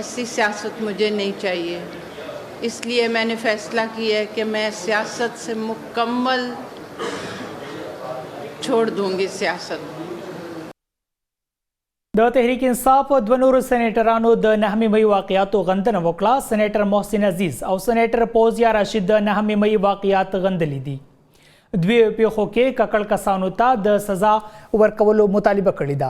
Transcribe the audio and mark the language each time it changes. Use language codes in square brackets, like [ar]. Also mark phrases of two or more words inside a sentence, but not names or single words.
[ur] ایسی سیاست مجھے نہیں چاہیے۔ اس لیے میں نے فیصلہ کیا ہے کہ میں سیاست سے مکمل چھوڑ دوں گی سیاست. [ps] د تحریک انصاف دوه نورو سینیټرانو د 9 مې واقعاتو غندنه وکړه. سینیټر محسن عزیز او سینیټر فوزیا راشد د 9 مې واقعات غندلي دي. دوی پیښو کې ککړ کسانو ته د سزا ورکولو مطالبه کړې ده.